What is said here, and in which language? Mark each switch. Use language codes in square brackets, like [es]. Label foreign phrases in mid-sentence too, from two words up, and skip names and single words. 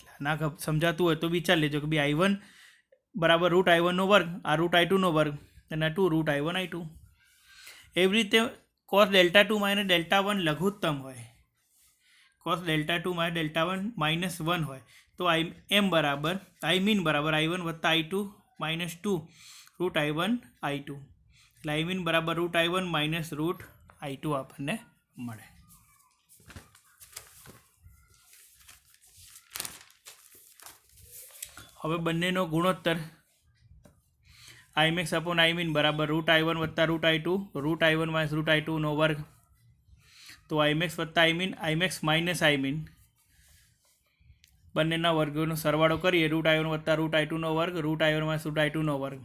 [gu] એટલે ના સમજાતું હોય તો વિચાર લેજો કે ભાઈ I1 = √I1 નો વર્ગ, આ √I2 નો વર્ગ અને આ 2√I1 I2. એવી રીતે cos Δ2 - Δ1 લઘુત્તમ હોય, cos Δ2 - Δ1 -1 હોય તો Imin = I1 + I2 - 2√I1 I2. એટલે Imin = √I1 - √I2 આપણને મળે. હવે બંનેનો ગુણોત્તર Imax / Imin = √I1 + √I2 √I1 - √I2 નો વર્ગ. તો Imax + Imin, Imax - Imin બંનેના વર્ગોનો સરવાળો કરીએ, √I1 + √I2 નો વર્ગ √I1 - √I2 નો વર્ગ.